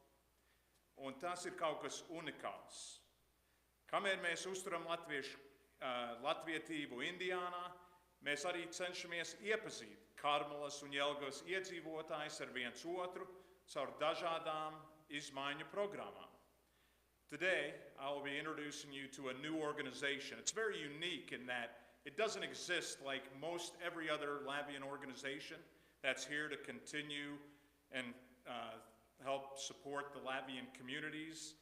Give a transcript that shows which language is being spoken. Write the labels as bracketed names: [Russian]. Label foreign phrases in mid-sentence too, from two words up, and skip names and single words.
[Latvian] Un tas ir kaut kas unikāls. Kamēr mēs uzturam latvietību Indiānā, mēs arī cenšamies iepazīt Karmelas un Jelgavas iedzīvotājus ar viens otru caur dažādām izmaiņu programmām. [English] Today, I will be introducing you to a new organization. It's very unique in that it doesn't exist like most every other Latvian organization that's here to continue and help support the Latvian communities.